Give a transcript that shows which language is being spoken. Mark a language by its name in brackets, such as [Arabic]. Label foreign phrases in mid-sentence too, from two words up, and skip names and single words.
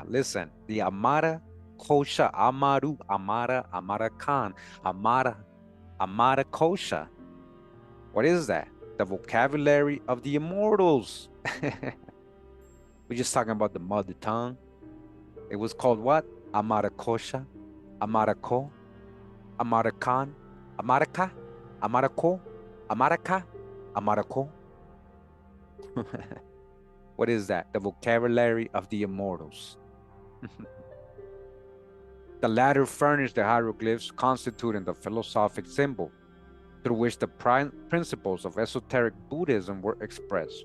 [English] Listen, the Amara Kosha, Amaru, Amara, Amara Khan, Amara Kosha. What is that? The vocabulary of the immortals. We're just talking about the mother tongue. It was called what? Amara Kosha, Amara Ko, Amara Khan, Amaraka, Amarako, Amaraka, Amarako. What is that? The vocabulary of the immortals. The latter furnished the hieroglyphs constituting the philosophic symbol through which the principles of esoteric Buddhism were expressed.